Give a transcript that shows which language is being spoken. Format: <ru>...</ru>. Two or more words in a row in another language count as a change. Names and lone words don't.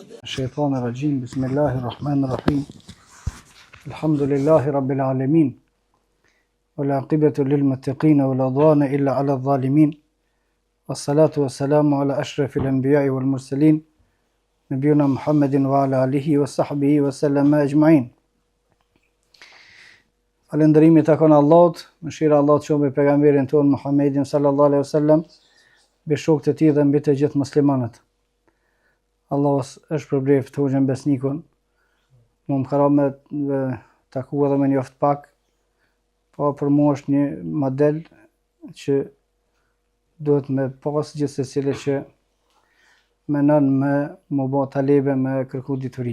<ar>الشيطان الرجيم بسم الله الرحمن الرحيم الحمد لله رب العالمين والعاقبة للمتقين ولا عدوان إلا على الظالمين والصلاة والسلام على أشرف الأنبياء والمرسلين نبينا محمد وعلى آله وصحبه وسلم أجمعين.</ar> <sq>Falëndërimi takon Allahut, mëshira e Allahut qoftë mbi pejgamberin ton Muhammedin</sq> <ar>صلى الله عليه وسلم,</ar> <sq>mbi shokët e tij dhe mbi të gjithë muslimanët. Allah është përbleft të hoxhën besnikun. Më ka rënë me taku edhe me njoft pak, po për mua është një model që duhet me pas gjithë secili që menon me më bë talebe me kërku dituri.</sq>